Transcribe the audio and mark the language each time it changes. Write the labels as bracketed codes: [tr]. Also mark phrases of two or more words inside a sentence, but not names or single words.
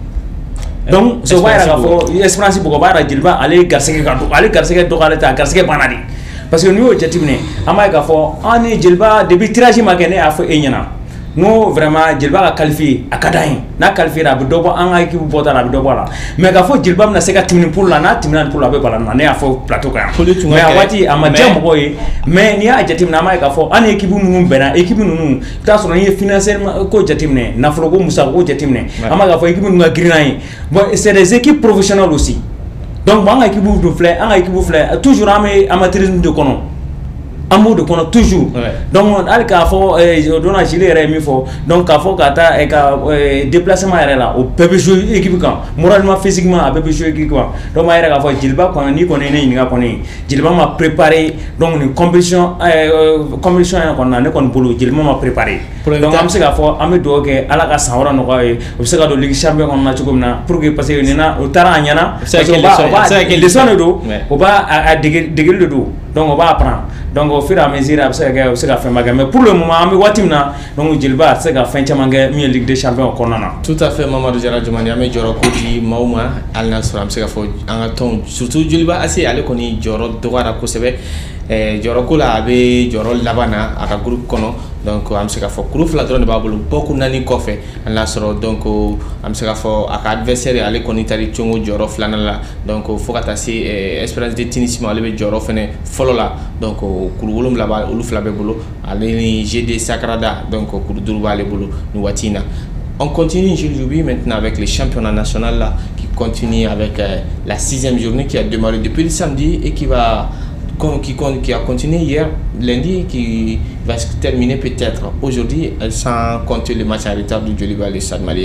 [bm] donc so b'a yɛrɛ k'a fɔ Espérance bugɔ b'a yɛrɛ Jeliba ale garisɛgɛ ka dɔgɔ ale garisɛgɛ dɔgɔyalen tɛ a garisɛgɛ banna de [fr] parce que [bm] n'i y'o jateminɛ an b'a ye k'a fɔ ni Jeliba [fr] depuis tirage [bm] ma kɛ ne y'a fɔ e ɲɛna no vraiment Jeliba ka qualifié a ka d'an ye n'a qualifié a bɛ dɔ bɔ an ka équipe bɔta la a bɛ dɔ bɔ a la mais k'a fɔ Jeliba bɛna se ka tɛmɛ poule la n'a tɛmɛna poule la a bɛ bala na ne y'a fɔ plateau kan yan mais a waati a ma diya mɔgɔw ye mais n'i y'a jateminɛ an b'a ye k'a fɔ an ni équipe minnu bɛnna équipe ninnu i t'a sɔrɔ n'i ye financièrement ko jateminɛ nafolo ko musaka ko jateminɛ an b'a k'a fɔ équipe ninnu ka girin n'an ye [fr] bon c'est des équipes professionnelles aussi donc [bm] an ka équipe dun filɛ an ka équipe filɛ toujours an bɛ amateurisme de kɔnɔ an b'o de kɔnɔ toujours donc hali k'a fɔ donna Gilles yɛrɛ ye min fɔ donc k'a fɔ ka taa ka déplacement yɛrɛ la o bɛɛ bɛ jouer équipe kan moralement physiquement a bɛɛ bɛ jouer équipe kan donc an yɛrɛ k'a fɔ Jeliba kɔni n'i kɔni ye ne ɲininka kɔni Jeliba ma préparé donc nin compétition yɛrɛ kɔni na ne kɔni bolo Jeliba ma préparé donc an bɛ se k'a fɔ an bɛ dugawu kɛ Ala ka san wɛrɛ nɔgɔya ye o bɛ se ka don Ligue champion kɔnɔ na cogo min na [fr] pour que parce que [bm] nin na o taara a ɲɛna parce que leçon de don o b'a degeli de don donc o b'a apprendre [fr] donc au fur et à mesure [bm] a bɛ se ka kɛ o bɛ se ka fɛn ba kɛ [fr] mais pour le moment [bm] an bɛ waati min na donc Jeliba a tɛ se ka fɛn caman kɛ min ye Ligue des champions kɔnɔna na. [fr] Tout à fait [bm] Mamadou Jara Dramane an bɛ jɔyɔrɔ ko di maaw ma hali n'a sɔrɔ an bɛ se ka fɔ an ka tɔn surtout Jeliba AS ale kɔni jɔyɔrɔ dɔgɔyara kosɛbɛ jɔyɔrɔ ko la a bɛ jɔyɔrɔ laban na a ka groupe kɔnɔ donc an bɛ se ka fɔ kuru fila dɔrɔn de b'a bolo bɔku naani kɔfɛ hali n'a sɔrɔ donc an bɛ se ka fɔ a ka adversaire ale kɔni taara Congo jɔyɔrɔ filanan la donc fo ka taa se Espérance de Tunis ma ale bɛ jɔyɔrɔ fɛnɛ fɔlɔ la donc kuru wolonwula b'a olu fila bɛɛ bolo ale ni GD Sakrada donc kuru duuru b'ale bolo nin waati in na. [fr] On continue aujourd'hui maintenant avec le championnat national là, qui continue avec la 6e journée qui a démarré depuis le samedi et qui a continué hier lundi, qui va se terminer peut-être aujourd'hui sans compter le match en retard du Joliba le Stade Malien.